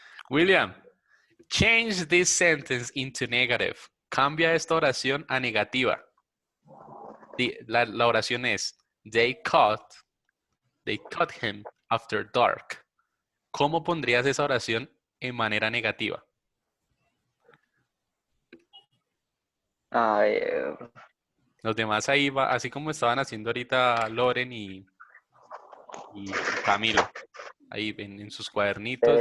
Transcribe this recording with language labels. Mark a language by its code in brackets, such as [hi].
[en] William, change this sentence into negative. [es] Cambia esta oración a negativa. La oración es, [en] they caught him after dark. [es] ¿Cómo pondrías esa oración en manera negativa? A ver. Los demás ahí, así como estaban haciendo ahorita Loren y Camilo. Ahí en sus cuadernitos,